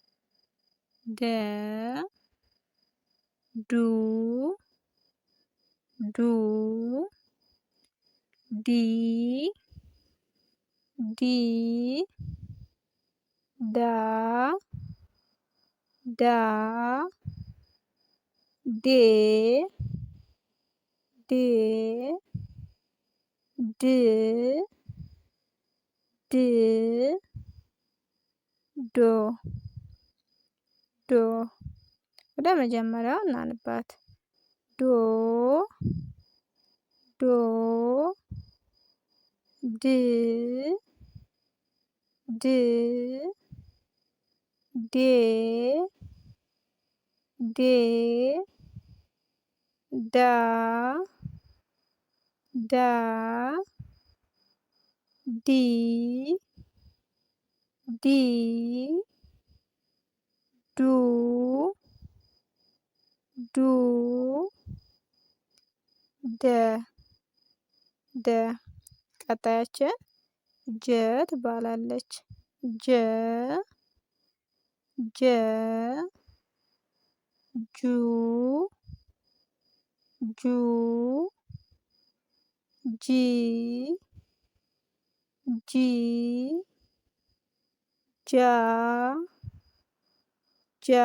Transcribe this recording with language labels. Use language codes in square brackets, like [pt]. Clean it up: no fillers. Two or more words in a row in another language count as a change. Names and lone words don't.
[am] ዱ ዱ ዲ ዲ ዳ ዳ ዴ ዴ ድ ድ ዶ ዶ ወደ መጀመሪያው እናንባት። ዶ ዶ ድ ድ ዴ ዴ ዳ ዳ ዲ ዲ ዱ ዱ ደ ደ ቀጣያችን ጀ ትባላለች። ጀ ጀ ጁ ጁ ጂ ጂ ጃ ጃ